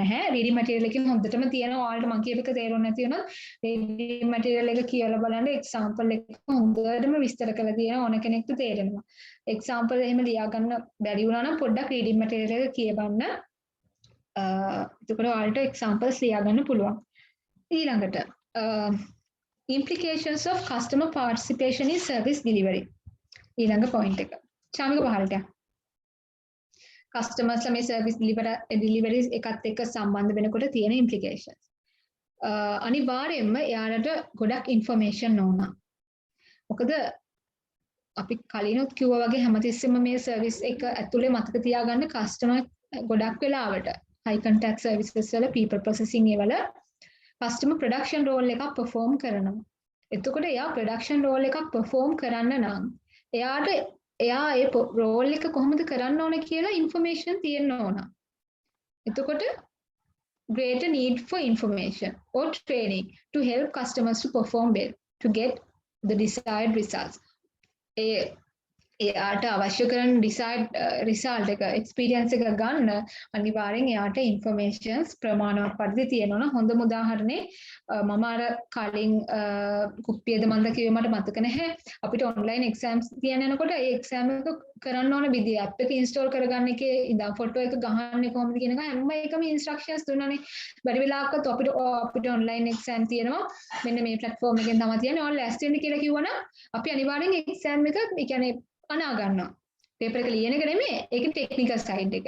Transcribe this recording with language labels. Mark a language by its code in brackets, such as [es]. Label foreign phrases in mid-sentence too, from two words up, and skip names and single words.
[si] නැහැ [en] reading material [si] එකෙන් හොඳටම තියෙනවා ඔයාලට මම කියපේක තේරුම් නැති වුණොත් [en] reading material [si] එක කියලා බලන්න එක්සැම්පල් එක හොඳටම විස්තර කරලා තියෙනවා ඕන කෙනෙක්ට තේරෙනවා එක්සැම්පල් එහෙම ලියා ගන්න බැරි වුණා නම් පොඩ්ඩක් [en] reading material [si] එක කියවන්න එතකොට ඔයාලට එක්සැම්පල්ස් ලියා ගන්න පුළුවන් ඊළඟට [en] implications of customer participation in service delivery [si] ඊළඟ point එක චාමික පහළට customers ලා මේ [en] service deliveries [si] එකත් එක්ක සම්බන්ධ වෙනකොට තියෙන implications අනිවාර්යයෙන්ම එයාලට ගොඩක් information ඕන. මොකද අපි කලිනුත් කිව්වා වගේ හැමතිස්සෙම මේ service එක ඇතුලේ මතක තියාගන්න customer ගොඩක් වෙලාවට [en] high contact services [si] වල [en] people processing [si] වල [en] customer production role [si] එකක් perform කරනවා. එතකොට එයා [en] production role [si] එකක් perform කරන්න නම් එයා ඒ රෝල් එක කොහොමද කරන්න ඕන කියලා information තියෙන්න ඕන. [en] එතකොට greater need for information or training to help customers to perform well to get the desired results. එයාට අවශ්‍ය කරන desired result එක experience එක ගන්න අනිවාර්යෙන් එයාට informations ප්‍රමාණවත් පරිදි තියෙනවා නම් හොඳම උදාහරණේ මම අර කලින් කුප්පියද මන්ද කිව්වේ මට මතක නැහැ අපිට online exams තියන යනකොට ඒ exam එක කරන්න ඕන විදිය app එක install කරගන්න එකේ ඉඳන් ෆොටෝ එක ගහන්නේ කොහොමද කියන එක හැම එකම instructions දුන්නානේ බැරි වෙලාවකත් අපිට online exam තියෙනවා මෙන්න මේ platform එකෙන් තමයි තියන්නේ ඔයාලා ලෑස්ති වෙන්න කියලා කිව්වනම් අපි අනිවාර්යෙන් exam එක ඒ කියන්නේ අනා ගන්නවා පේපර් එක ලියන එක නෙමෙයි ඒක technical side එක.